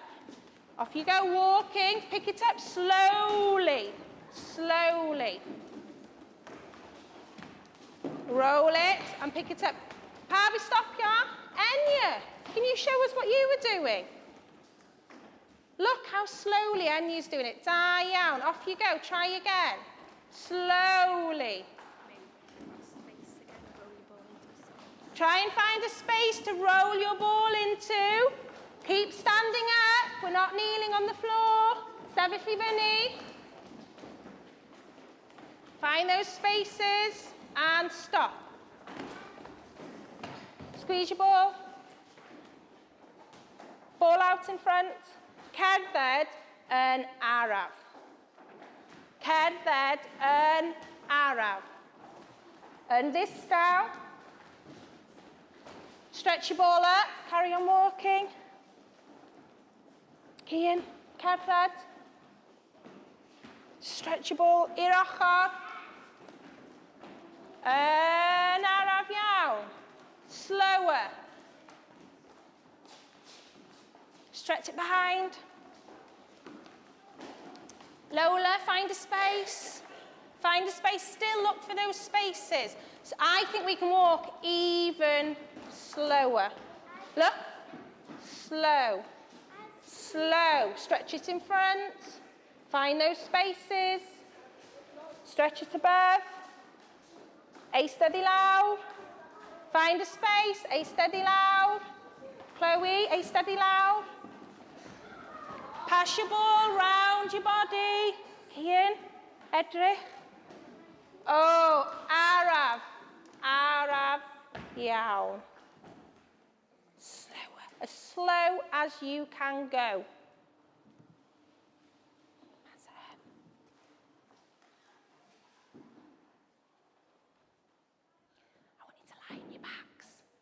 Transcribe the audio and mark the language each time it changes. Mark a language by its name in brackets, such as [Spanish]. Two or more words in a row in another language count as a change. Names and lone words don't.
[English] Off you go, walking, pick it up slowly, slowly. Roll it and pick it up. Pavi, stop ya. Enya, can you show us what you were doing? Look how slowly Enya's doing it. [Welsh] Da iawn, [English] off you go, try again. Slowly. Try and find a space to roll your ball into. Keep standing up. We're not kneeling on the floor. [Welsh] Sefyll i fyny. [English] Find those spaces and stop. Squeeze your ball. Ball out in front. [Welsh] Cerdded yn araf. Cerdded yn araf. Yn ddistaw. [English] Stretch your ball up. Carry on walking. Cian, cerdded. Stretch your ball [Welsh] i'r ochr. Yn araf iawn. [English] Slower. Stretch it behind. Lola, find a space. Find a space. Still look for those spaces. So I think we can walk even slower. Look. Slow. Slow. Stretch it in front. Find those spaces. Stretch it above. [Welsh] Eistedd i lawr. [English] Find a space. [Welsh] Eistedd i lawr. Chloe, eistedd i lawr. [English] Pass your ball round your body. [Welsh] Cian, edrych. Oh, araf. Araf iawn. [English] Slower. As slow as you can go. That's it. I want you to lie on your backs.